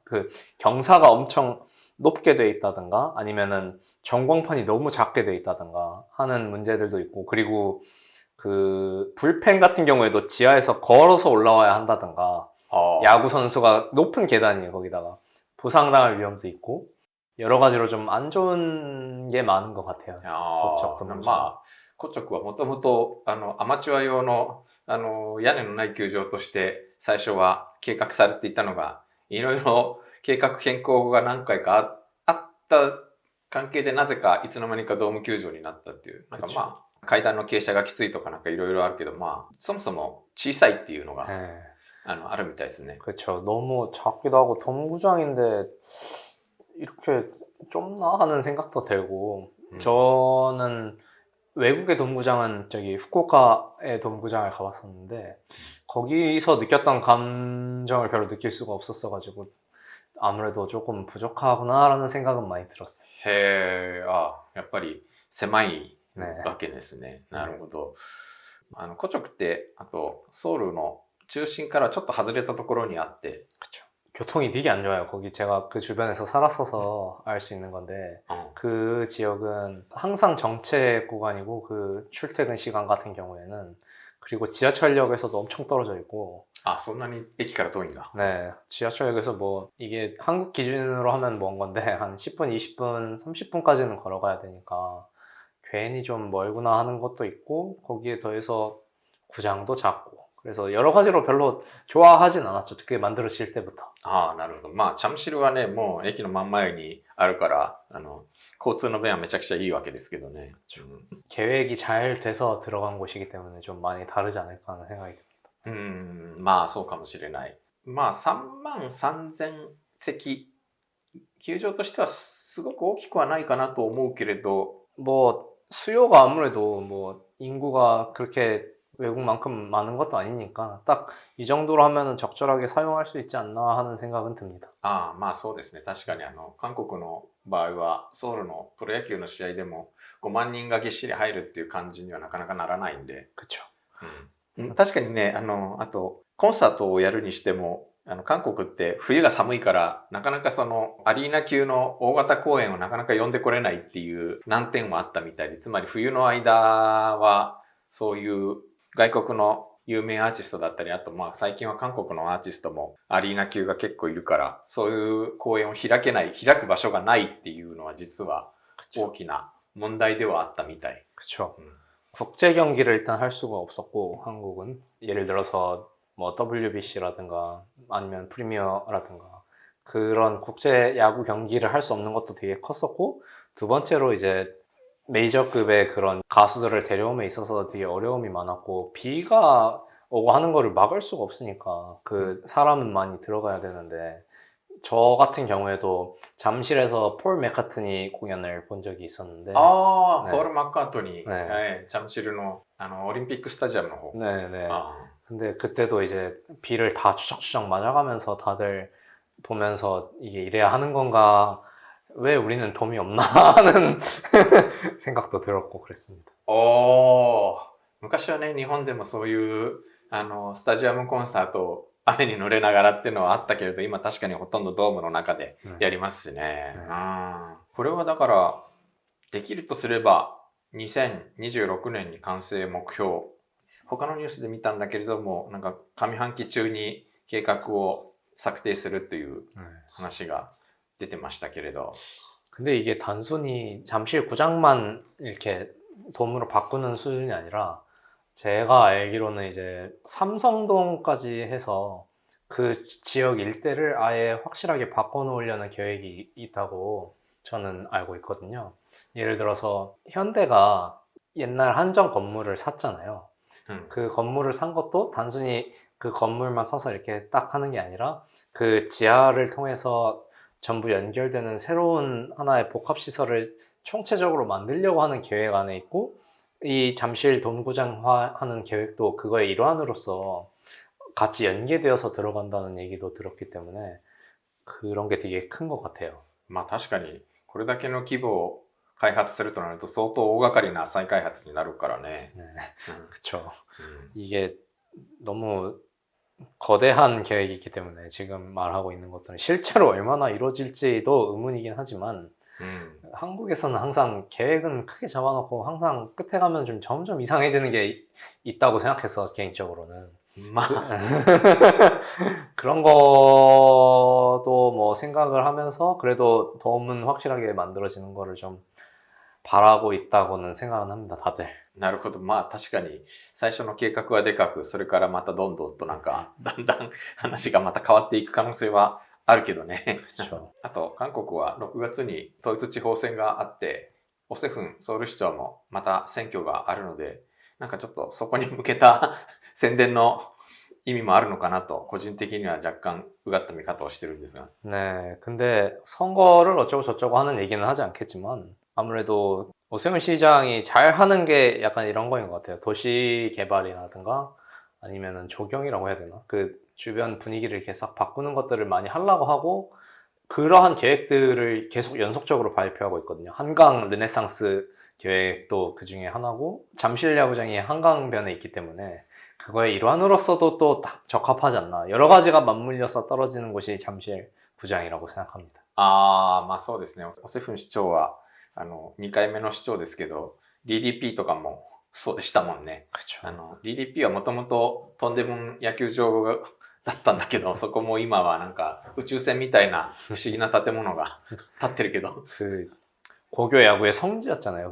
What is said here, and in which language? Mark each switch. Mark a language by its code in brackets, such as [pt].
[ko] 그 경사가 엄청 높게 돼 있다든가 아니면은 전광판이 너무 작게 돼 있다든가 하는 문제들도 있고, 그리고 그 불펜 같은 경우에도 지하에서 걸어서 올라와야 한다든가 야구 선수가 높은 계단이에요. 거기다가 부상당할 위험도 있고 여러 가지로 좀 안 좋은 게 많은 것 같아요. [ja] コチョクはもともとアマチュア用の屋根のない球場として最初は計画されていたのが、いろいろ計画変更が何回かあった関係でなぜかいつの間にかドーム球場になったっていう。なんか階段の傾斜がきついとかなんかいろいろあるけど、そもそも小さいっていうのがあるみたいですね。 [ko] 그렇죠. 너무 작기도 하고 돔구장인데 이렇게 좁나 하는 생각도 들고, 저는 외국의 돔구장은 저기 후쿠오카의 돔구장을 가봤었는데 거기서 느꼈던 감정을 별로 느낄 수가 없었어가지고 아무래도 조금 부족하구나라는 생각은 많이 들었어요. [ja] やっぱり狭いわけですね。なるほど。コチョクってあとソウルの中心からちょっと外れたところにあって、 [ko] 그렇죠. 교통이 되게 안 좋아요. 거기 제가 그 주변에서 살았어서 알 수 있는 건데 그 지역은 항상 정체 구간이고 그 출퇴근 시간 같은 경우에는, 그리고 지하철역에서도 엄청 떨어져 있고. [ja] そんなに駅から遠いんだ。 [ko] 네, 지하철역에서 뭐 이게 한국 기준으로 하면 먼 건데 한 10분, 20분, 30분까지는 걸어가야 되니까 괜히 좀 멀구나 하는 것도 있고, 거기에 더해서 구장도 작고, 그래서 여러 가지로 별로 좋아하진 않았죠. 그게 만들어질 때부터. [ja] なるほど。チャムシルはね、もう駅の真ん前にあるから、交通の便はめちゃくちゃいいわけですけどね。 [ko] 계획이 잘 돼서 들어간 곳이기 때문에 좀 많이 다르지 않을까 하는 생각이 듭니다. [ja] まあそうかもしれない。まあ3万3000席、球場としてはすごく大きくはないかなと思うけれど、 [ko] 뭐 수요가 아무래도 뭐 인구가 그렇게 외국만큼 많은 것도 아니니까 딱 이 정도로 하면은 적절하게 사용할 수 있지 않나 하는 생각은 듭니다. [ja] ああ、まあそうですね。確かに韓国の場合はソウルのプロ野球の試合でも5万人がぎっしり入るっていう感じにはなかなかならないんで。 [ko] 그쵸. [ja] 確かにね、あとコンサートをやるにしても、韓国って冬が寒いからなかなかそのアリーナ級の大型公演をなかなか呼んでこれないっていう難点もあったみたいで、つまり冬の間はそういう外国の有名アーティストだったり、あとまあ最近は韓国のアーティストもアリーナ級が結構いるから、そういう公演を開く場所がないっていうのは実は大きな問題ではあったみたい。 [ko] 그쵸. 국제 경기를 일단 할 수가 없었고 한국은 예를 들어서 뭐 WBC라든가 아니면 프리미어라든가 그런 국제 야구 경기를 할 수 없는 것도 되게 컸었고, 두 번째로 이제 메이저급의 그런 가수들을 데려옴에 있어서 되게 어려움이 많았고, 비가 오고 하는 거를 막을 수가 없으니까 그 사람은 많이 들어가야 되는데, 저 같은 경우에도 잠실에서 폴 맥카트니 공연을 본 적이 있었는데, [ja] ああ、 [ko] 네. [ja] ポール・マッカートニー、 [ko] 네. [ja] はい、チャムシルのオリンピックスタジアムの方。 [ko] 네네. あ 근데 그때도 이제 비를 다 추적추적 맞아가면서 다들 보면서 이게 이래야 하는 건가, 왜 우리는 돔이 없나 하는 생각도 들었고 그랬습니다. [ja] おー、昔はね、日本でもそういうスタジアムコンサートを雨に濡れながらっていうのはあったけれど、今確かにほとんどドームの中でやりますしね。これはだからできるとすれば2026年に完成目標。他のニュースで見たんだけれども、なんか上半期中に計画を策定するという話が出てましたけれど。 [ko] 근데 이게 단순히 잠실 구장만 이렇게 돔으로 바꾸는 수준이 아니라, 제가 알기로는 이제 삼성동까지 해서 그 지역 일대를 아예 확실하게 바꿔놓으려는 계획이 있다고 저는 알고 있거든요. 예를 들어서 현대가 옛날 한정 건물을 샀잖아요. 그 건물을 산 것도 단순히 그 건물만 사서 이렇게 딱 하는 게 아니라 그 지하를 통해서 전부 연결되는 새로운 하나의 복합시설을 총체적으로 만들려고 하는 계획 안에 있고, 이 잠실 돔구장화하는 계획도 그거의 일환으로서 같이 연계되어서 들어간다는 얘기도 들었기 때문에 그런 게 되게 큰 것 같아요. [ja] まあ確かにこれだけの規模を開発するとなると相当大掛かりな再開発になるからね。 [ko] 네. 그쵸. 이게 너무 거대한 계획이기 때문에 지금 말하고 있는 것들은 실제로 얼마나 이루어질지도 의문이긴 하지만, 한국에서는 항상 계획은 크게 잡아놓고 항상 끝에 가면 좀 점점 이상해지는 게 있다고 생각해서 개인적으로는 그런 것도 뭐 생각을 하면서 그래도 돔은 확실하게 만들어지는 거를 좀 바라고 있다고는 생각은 합니다, 다들. [ja] なるほど。まあ確かに最初の計画はでかく、それからまたどんどんとなんかだんだん話がまた変わっていく可能性はあるけどね。あと韓国は6月に統一地方選があって、オセフンソウル市長もまた選挙があるので、なんかちょっとそこに向けた宣伝の意味もあるのかなと個人的には若干うがった見方をしてるんですが。 [ko] 네, 근데 선거를 어쩌고 저쩌고 하는 얘기는 하지 않겠지만 아무래도 오세훈 시장이 잘 하는 게 약간 이런 거인 것 같아요. 도시 개발이라든가 아니면은 조경이라고 해야 되나? 그 주변 분위기를 이렇게 싹 바꾸는 것들을 많이 하려고 하고, 그러한 계획들을 계속 연속적으로 발표하고 있거든요. 한강 르네상스 계획도 그 중에 하나고, 잠실 야구장이 한강변에 있기 때문에 그거의 일환으로서도 또 딱 적합하지 않나. 여러 가지가 맞물려서 떨어지는 곳이 잠실 구장이라고 생각합니다. [ja] ああ、まあそうですね。オセフン市長は2回目の市長ですけど、 DDP とかもそうでしたもんね。 [ko] 그렇죠. [ja] DDP はもともとトンデムン野球場だったんだけど、そこも今はなんか宇宙船みたいな不思議な建物が建ってるけど。 [ko] 그 고교 야구의 성지였잖아요.